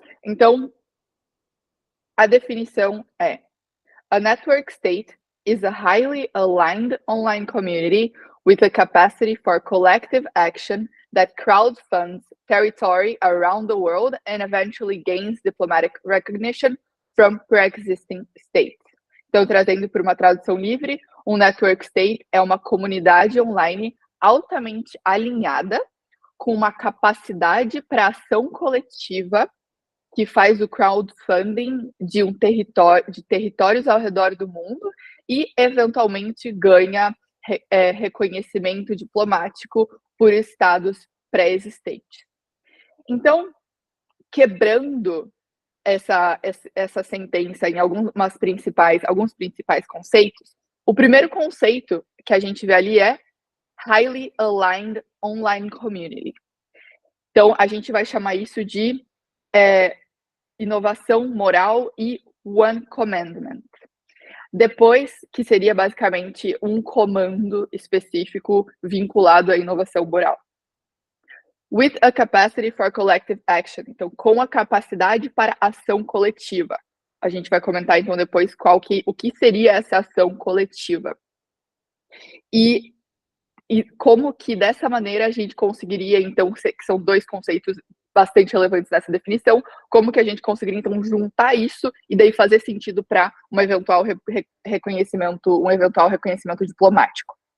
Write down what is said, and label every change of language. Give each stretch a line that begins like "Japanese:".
Portuguese: Então, a definição é:
English: a network state is a highly aligned online community with a capacity for collective action that crowdfunds territory around the world and eventually gains diplomatic recognition from pre-existing states.
Portuguese: Então, trazendo por uma tradução livre, um network state é uma comunidade online altamente alinhada, com uma capacidade para ação coletiva que faz o crowdfunding de territórios ao redor do mundo e, eventualmente, ganha reconhecimento diplomático por estados pré-existentes. Então, quebrando essa sentença em alguns principais conceitos, o primeiro conceito que a gente vê ali é Highly Aligned Online Community. Então, a gente vai chamar isso de inovação moral e One Commandment. Depois, que seria basicamente um comando específico vinculado à inovação moral.
English: With a capacity for collective action.
Portuguese: Então, com a capacidade para ação coletiva. A gente vai comentar, então, depois o que seria essa ação coletiva. E como que, dessa maneira, a gente conseguiria, então, que são dois conceitos bastante relevantes nessa definição, como que a gente conseguiria, então, juntar isso e daí fazer sentido para um eventual reconhecimento diplomático.